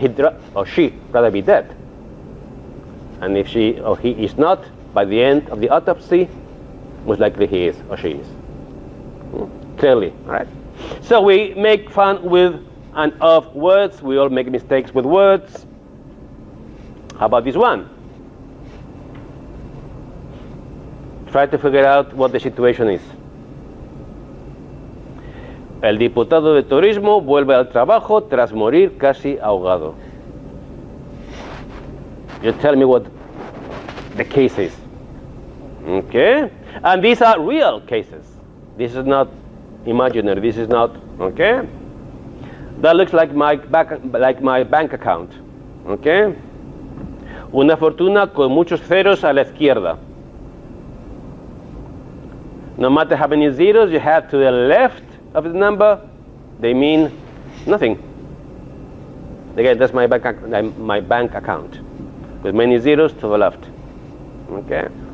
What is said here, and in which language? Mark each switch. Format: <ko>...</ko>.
<en>He'd or she rather be dead. And if she or he is not, by the end of the autopsy, most likely he is or she is. Clearly, all right. So we make fun with and of words. We all make mistakes with words. How about this one? Try to figure out what the situation is.</en> <es>El diputado de turismo vuelve al trabajo tras morir casi ahogado.</es> <en>You tell me what the case is. Okay? And these are real cases. This is not imaginary. This is not, okay? That looks like my bank account. Okay?</en> <es>Una fortuna con muchos ceros a la izquierda.</es> <en>No matter how many zeros you have to the left of the number, they mean nothing. Again, that's my bank account with many zeros to the left. Okay?</en>